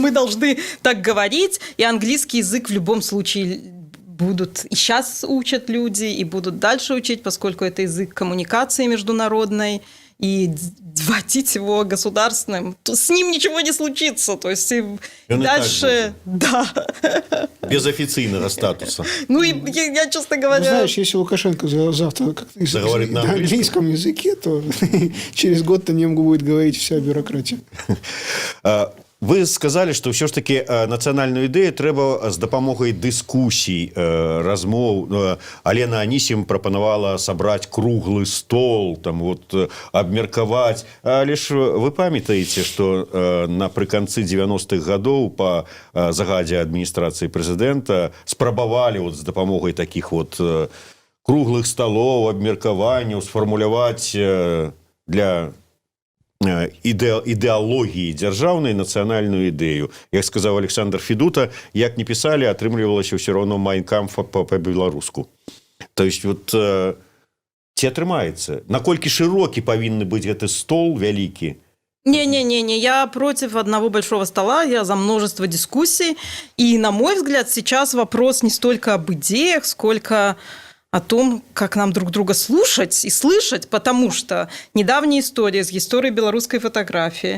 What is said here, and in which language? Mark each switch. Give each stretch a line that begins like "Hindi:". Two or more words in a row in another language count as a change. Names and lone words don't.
Russian: что мы должны так говорить, и английский язык в любом случае будут и сейчас учат люди, и будут дальше учить, поскольку это язык коммуникации международной, и вводить его государственным, то с ним ничего не случится. То есть и Он и дальше, да. Без официального статуса. Ну и я, честно Ну, говоря... знаешь, если Лукашенко завтра как-то Заговорит на на английском языке, то через год на нем будет говорить вся бюрократия.
Ukrainian: Ви сказали, що все ж таки національну ідею треба з допомогою дискусій, розмов. Алена Анісім пропонувала собрати круглий стол, там, от, обміркувати. Але ж ви пам'ятаєте, що наприкінці 90-х років по загаді адміністрації президента спробували от, з допомогою таких от круглих столів, обміркувань, сформулювати для
Belarusian: ідэалогіі дзяржаўнай нацыянальную ідэю. Як сказаў Александр Федута, як не пісалі, атрымлівалася ўсё роўно майнкамф па-беларуску.
Russian: То есть вот
Belarusian: ці атрымаецца? Наколькі шырокі павінны быць гэты стол вялікі?
Russian: Не-не-не, я против одного большого стола, я за множество дискуссий. И, на мой взгляд, сейчас вопрос не столько об идеях, сколько о том, как нам друг друга слушать и слышать, потому что недавняя история с историей белорусской фотографии.